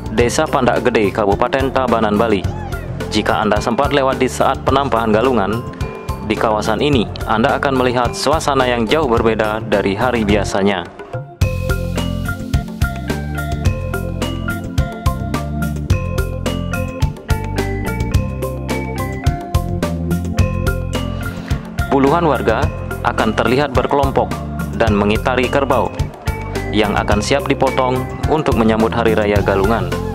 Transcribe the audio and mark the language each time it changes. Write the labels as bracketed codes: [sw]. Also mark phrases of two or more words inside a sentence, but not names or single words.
[id] Desa Pandak Gede, Kabupaten Tabanan, Bali. Jika Anda sempat lewat di saat penampahan galungan, di kawasan ini Anda akan melihat suasana yang jauh berbeda dari hari biasanya. Puluhan warga akan terlihat berkelompok dan mengitari kerbau yang akan siap dipotong untuk menyambut Hari Raya Galungan.